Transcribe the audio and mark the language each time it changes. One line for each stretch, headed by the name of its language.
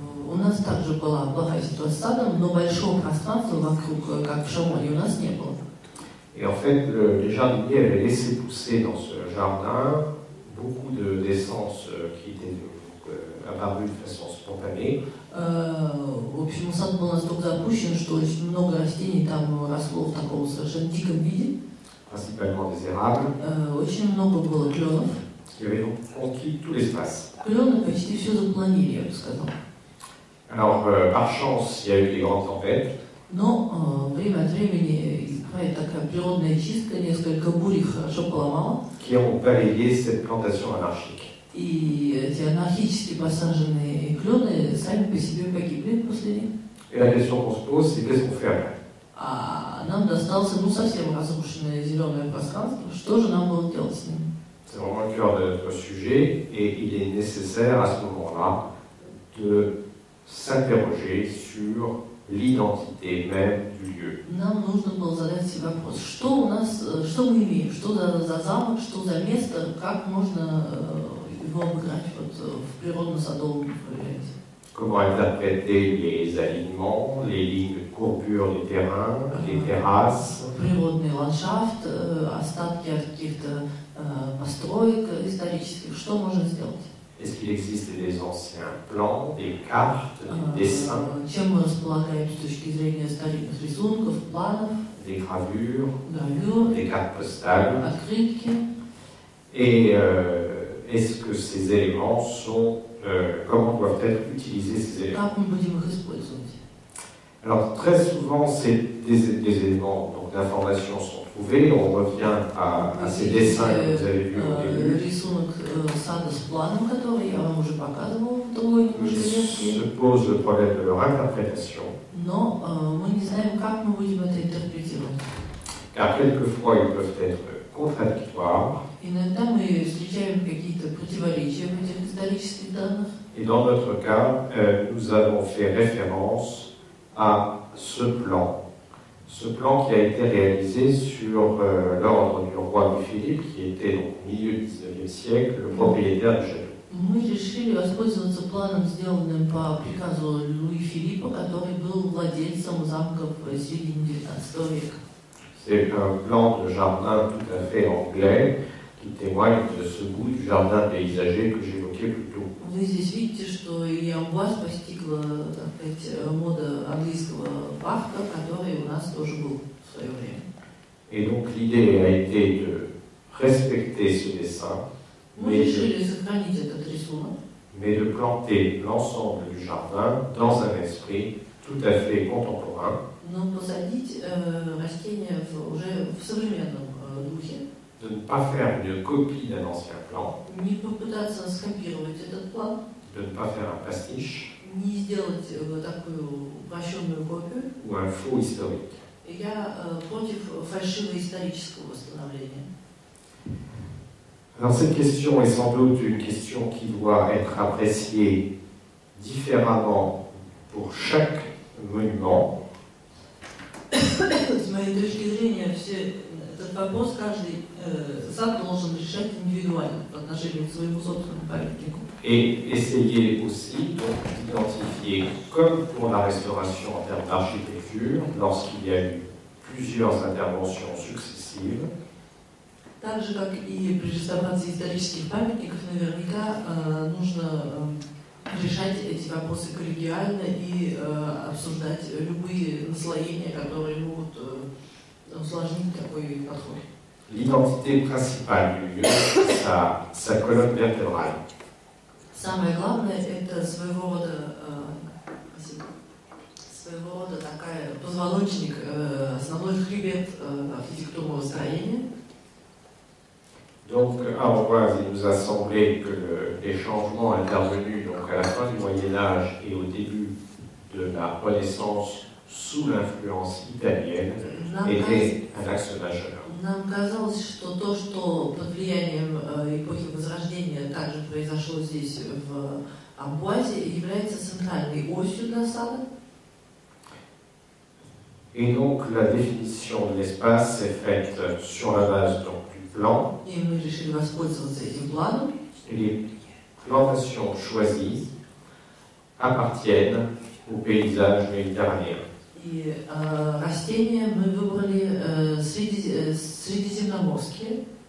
Russian: У нас также была плохая ситуация с садом, но большого пространства вокруг, как в Шамоне, у нас не было.
French: Et en fait, les jardiniers avaient laissé pousser dans ce jardin beaucoup d'essences qui étaient apparues de façon spontanée.
Russian: В общем, сад был настолько запущен, что очень много растений там росло в таком совершенно диком виде.
French: Principalement des érables.
Russian: Очень много было кленов.
French: Qui avaient donc conquis tout l'espace.
Russian: Клены почти все запланили, я бы сказал.
French: Alors, par chance, il y a eu des grandes tempêtes.
Russian: Но время от времени бывает такая природная чистка, несколько бурь их хорошо поломала.
French: Qui ont balayé cette plantation anarchique.
Russian: И эти анархически посаженные клены сами по себе погибли после них.
French: Et la question qu'on se pose, c'est qu'est-ce qu'on fait après?
Russian: А нам достался совсем разрушенное зеленое пространство. Что же нам было делать с ним?
French: C'est vraiment le cœur de notre sujet et il est nécessaire à ce moment-là de s'interroger sur l'identité même du lieu.
Russian: Нам нужно было задать себе вопрос, что у нас, что мы имеем, что за замок, что за место, как можно его обыграть вот в природно-садовом варианте.
French: Comment interpréter les alignements, les lignes de courbure des terrains, les terrasses.
Russian: Природный ландшафт, остатки от каких-то построек исторических, что можно сделать?
French: Est-ce qu'il existe des anciens plans, des cartes, des dessins,
Russian: Чем мы располагаем с точки зрения старинных рисунков, планов,
French: des gravures,
Russian: гравюр,
French: des cartes postales?
Russian: открытки?
French: Et est-ce que ces éléments sont... comment doivent être utilisés ces éléments?
Russian: Как мы будем их использовать?
French: Alors très souvent, des éléments d'information sont trouvés. On revient à ces dessins que vous avez vus au début.
Russian: Рисунок сада с планом, который я вам уже показывала в другой лекции.
French: Se pose le problème de leur interprétation.
Russian: Но мы не знаем, как мы будем это интерпретировать.
French: Car quelquefois, ils peuvent être contradictoires.
Russian: Иногда мы встречаем какие-то противоречия в этих исторических данных.
French: Et dans notre cas, nous avons fait référence à ce plan Ce plan qui a été réalisé sur l'ordre du roi Louis-Philippe, qui était donc au milieu du XIXe siècle, le propriétaire du château.
Russian: Мы решили воспользоваться планом, сделанным по приказу Луи Филиппа, который был владельцем замков в середине XIX века.
French: C'est un plan de jardin tout à fait anglais qui témoigne de ce goût du jardin paysager que j'évoquais plus tôt.
Russian: Вы здесь видите, что и Амбуаз постигла, так сказать, мода английского парка, который у нас тоже был в свое время.
French: Et donc l'idée a été de respecter ce dessin,
Russian: Мы решили сохранить этот рисунок,
French: mais de planter l'ensemble du jardin dans un esprit tout à fait contemporain,
Russian: но посадить растения уже в современном духе.
French: de ne pas faire une copie d'un ancien plan,
Russian: Не попытаться скопировать этот план,
French: de ne pas faire un pastiche
Russian: не сделать такую упрощенную копию.
French: ou un faux historique.
Russian: Я против фальшиво-исторического восстановления.
French: Alors cette question est sans doute une question qui doit être appréciée différemment pour chaque monument.
Russian: С моей точки зрения, этот вопрос каждый сам должен решать индивидуально по отношению к своему собственному памятнику.
French: Et essayer aussi donc d'identifier, comme pour la restauration en termes d'architecture, lorsqu'il y a eu plusieurs interventions successives,
Russian: Так же, как и при реставрации исторических памятников, наверняка нужно решать эти вопросы коллегиально и обсуждать любые наслоения, которые могут усложнить такой подход.
French: l'identité principale du lieu, sa colonne vertébrale.
Russian: Самое главное – это своего рода такая позвоночник, основной хребет архитектурного строения.
French: Donc à Amboise, il nous a semblé que les changements intervenus donc à la fin du Moyen-Âge et au début de la Renaissance sous l'influence italienne étaient un axe majeur.
Russian: Нам казалось, что то, что под влиянием эпохи Возрождения также произошло здесь, в Амбуазе, является центральной осью для сада.
French: Et donc la définition de l'espace s'est faite sur la base donc, du plan.
Russian: И мы решили воспользоваться этим планом.
French: Et les plantations choisies appartiennent au paysage méditerranéen.
Russian: И растения мы выбрали средиземноморские.